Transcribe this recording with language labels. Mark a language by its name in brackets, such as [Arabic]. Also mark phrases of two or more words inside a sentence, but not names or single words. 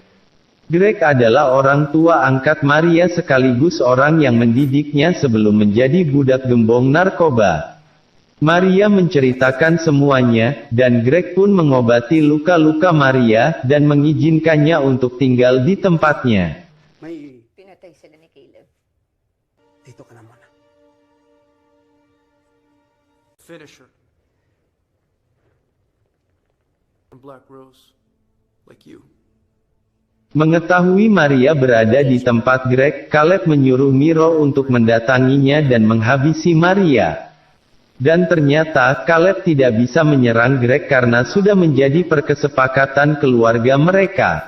[Indonesian] Greg adalah orang tua angkat Maria sekaligus orang yang mendidiknya sebelum menjadi budak gembong narkoba. Maria menceritakan semuanya, dan Greg pun mengobati luka-luka Maria, dan mengizinkannya untuk tinggal di tempatnya. [Filipino] Pinatay sila ni Caleb. Dito ka naman. [English] Finisher. Black Rose. Like you. [Indonesian] Mengetahui Maria berada di tempat Greg, Caleb menyuruh Miro untuk mendatanginya dan menghabisi Maria. Dan ternyata, Caleb tidak bisa menyerang Greg karena sudah menjadi perkesepakatan keluarga mereka.